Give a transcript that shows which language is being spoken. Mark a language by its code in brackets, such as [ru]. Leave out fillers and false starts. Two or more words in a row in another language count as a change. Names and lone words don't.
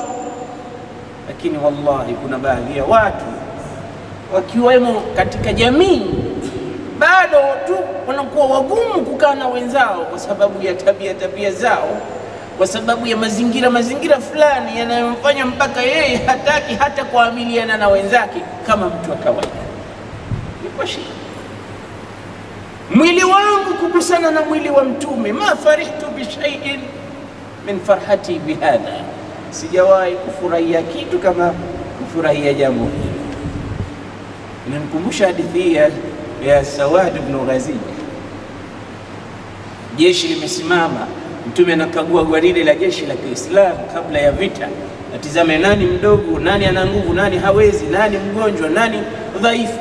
[sw] Lakini wallahi kuna baadhi ya watu wakiwemo katika jamii bado tu wanakuwa wagumu kukaa na wenzao kwa sababu ya tabia zao, kwa sababu ya mazingira fulani yanayomfanya mpaka yeye hataki hata kuamiliana na wenzake kama mtu wa kawaida. Ni kwa shida. Mwili wangu kugusana na mwili wa Mtume, [ar] ما فرحت بشيء من فرحتي بهذا, [sw] sijawahi kufurahia kitu kama kufurahia jambo hili. Inanikumbusha hadithi ya Sawad ibn Ghazi. Jeshi limesimama, Mtume anakagua gwaride la jeshi la Kiislamu kabla ya vita, atizame nani mdogo, nani ana nguvu, nani hawezi, nani mgonjwa, nani dhaifu.